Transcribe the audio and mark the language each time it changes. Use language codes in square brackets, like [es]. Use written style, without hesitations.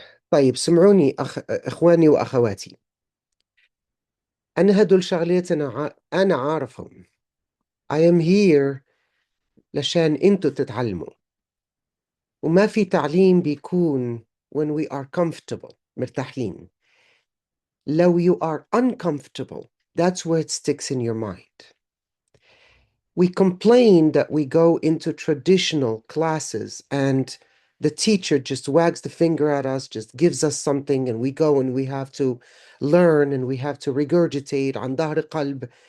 [ar] طيب سمعوني إخواني وأخواتي. أنا هدول شغلات أنا عارفهم. [en] I am here [ar] لشان أنتوا تتعلموا. وما في تعليم بيكون [en] when we are comfortable [ar] مرتاحين. لو [en] you are uncomfortable, that's where it sticks in your mind. We complain that we go into traditional classes and the teacher just wags the finger at us, just gives us something, and we go and we have to learn and we have to regurgitate [ar] عن ظهر قلب.